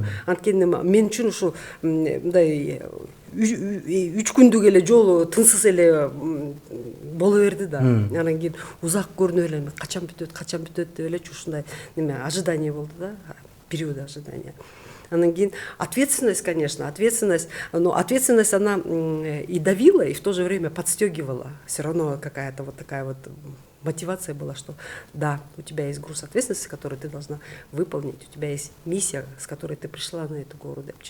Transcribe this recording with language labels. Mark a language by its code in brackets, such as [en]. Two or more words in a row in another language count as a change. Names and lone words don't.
[ky] Анткени мен үчүн ушу мындай 3 күндүк эле жолу тынсыз эле боло берди да. Анан кийин узак көрүнүп эле качан бүтөт деп элечи ушундай неме ожидание болду да, [ru] период ожидания. Анан кийин ответственность, конечно, но ответственность она и давила, и в то же время подстегивала. Все равно какая-то вот такая вот мотивация была, что да, у тебя есть груз ответственности, который ты должна выполнить, у тебя есть миссия, с которой ты пришла на эту гору.